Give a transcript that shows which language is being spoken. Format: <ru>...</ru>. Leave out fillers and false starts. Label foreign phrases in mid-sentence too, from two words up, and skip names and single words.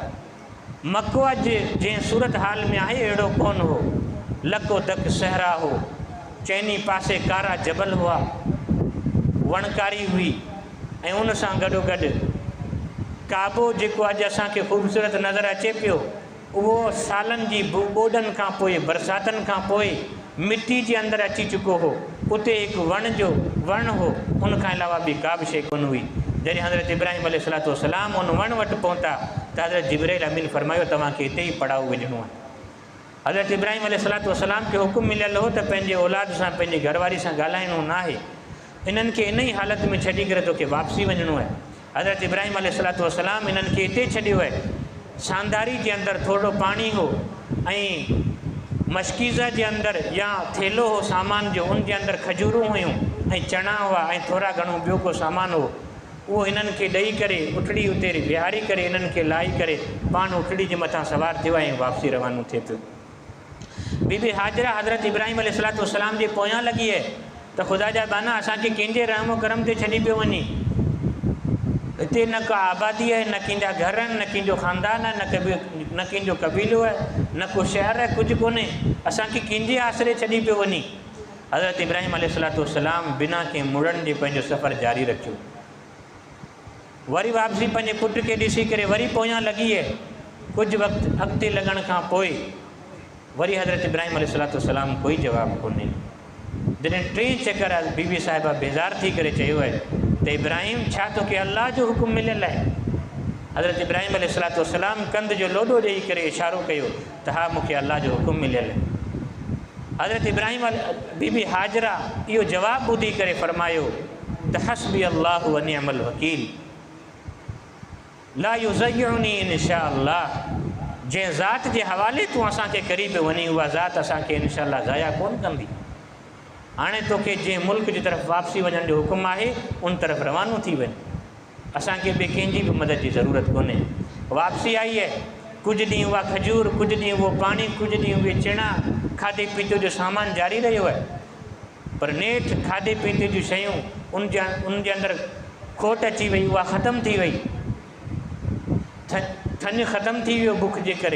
<sd>मको अॼु जंहिं सूरत हाल में आहे अहिड़ो कोन हो। लको तक सहरा हो, चइनी पासे कारा जबल हुआ, वणकारी हुई ऐं उन सां गॾोगॾु काबो जेको अॼु असांखे ख़ूबसूरत नज़र अचे पियो, उहो सालन जी ॿोॾनि खां पोइ बरसातनि खां पोइ मिट्टी जे अंदरि अची चुको हो। उते हिकु वण हो, उन खां अलावा ॿी का बि शइ कोन हुई। जॾहिं हज़रत इब्राहिम अलैहिस्सलाम उन वण वटि पहुता त हज़रत जिब्राइल अमीन फरमायो तव्हांखे हिते ई पड़ाव विझणो आहे। हज़रत इब्राहिम अलैहिस्सलाम खे हुकुम मिलियल हो त पंहिंजे औलाद सां पंहिंजी घरवारी सां ॻाल्हाइणो न आहे, इन्हनि खे इन ई हालत में छॾी करे तोखे वापसी वञणो आहे। हज़रत इब्राहिम अलैहिस्सलाम इन्हनि खे हिते छॾियो आहे। शानदारी के अंदर थोड़ो पानी हो ऐं मशकीज़ा के अंदर या थेलो हो सामान जो, उन के अंदर खजूरूं हुयूं ऐं चणा हुआ ऐं थोड़ा घणो ॿियो को सामान हो। वो इन्हनि खे ॾेई करे उठड़ी उते विहारी करे इन्हनि खे लाई करे पाण उठड़ी जे मथां सवार थियो ऐं वापसी रवानो थिए पियो। बीबी हाजरा हज़रत इब्राहिम अलैहिस्सलाम जे पोयां लॻी आहे त ख़ुदा जा बाना असांखे कंहिंजे रहमो करम ते छॾी पियो वञे। हिते न का आबादी है, न कंहिंजा घर आहिनि, न कंहिंजो ख़ानदान है, न कंहिंजो कबीलो है, न को शहर है, कुछ कोन्हे, असांखे कंहिंजे आसरे छॾी पियो वञे। हज़रत इब्राहिम अलैहिस्सलाम बिना कंहिं मुड़न जे पंहिंजो सफ़र जारी रखियो। वरी वापसी पंहिंजे पुट खे ॾिसी करे वरी पोयां लॻी है। कुछ वक़्तु अॻिते लॻण खां पोइ वरी हज़रत इब्राहिम अलैहिस्सलाम कोई जवाबु कोन्हे। जॾहिं 3 चकर बीबी साहिबा बेज़ार थी करे चयो है तो इब्राहिम छा तोखे अल्लाह जो हुकुम मिलियल है? हज़रत इब्राहिम अलैहिस्सलाम कंध जो लोॾो ॾेई करे इशारो कयो त हा मूंखे अल्लाह जो हुकुम मिलियल है। हज़रत इब्राहिम बीबी हाजरा इहो जवाबु ॿुधी करे फरमायो त</sd> <ar>حسبي الله ونعم الوكيل لا يضيعني</ar> <sd>इंशाअल्लाह। जंहिं ज़ात जे हवाले तूं असांखे करी पियो वञी उहा ज़ात असांखे इंशाअल्लाह ज़ाया कोन कंदी। हाणे तोखे जंहिं मुल्क जी तरफ़ वापसी वञण जो हुकुम आहे उन तरफ़ रवानो थी वञ, असांखे ॿिए कंहिंजी बि मदद जी ज़रूरत कोन्हे। वापसी आई है, कुछ ॾींहं उहा खजूर, कुछ ॾींहं उहो पाणी, कुछ ॾींहं उहे चिणा, खाधे पीते जो सामान जारी रहियो है। पर नेठि खाधे पीते जूं शयूं उन जे अंदरि खोट अची वई, उहा ख़तमु थी वई, थञ ख़तमु थी वियो बुख जे करे।</sd>